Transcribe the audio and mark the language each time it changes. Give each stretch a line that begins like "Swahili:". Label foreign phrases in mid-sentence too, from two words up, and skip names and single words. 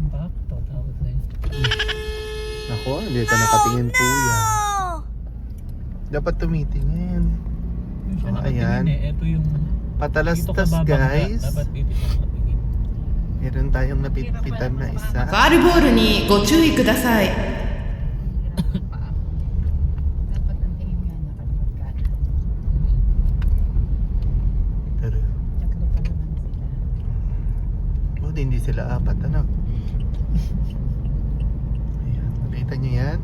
Filipino: yung back to? Tapos na yun. nako, hindi ka nakatingin kuya. Dapat tumitingin. Yung siya Oh, nakatingin ayan. Ito yung... dito ka Patalastas babangga. guys. Dapat dito siya nakatingin. Meron tayong napitpitan na isa.
Japanese: ファールボールにご注意ください。
Filipino: Dapat ang tingin nga nakalimutan ka. Pero, Tatlo pa naman sila. buti hindi sila apat, ano? Ayan, nakita nyo yan?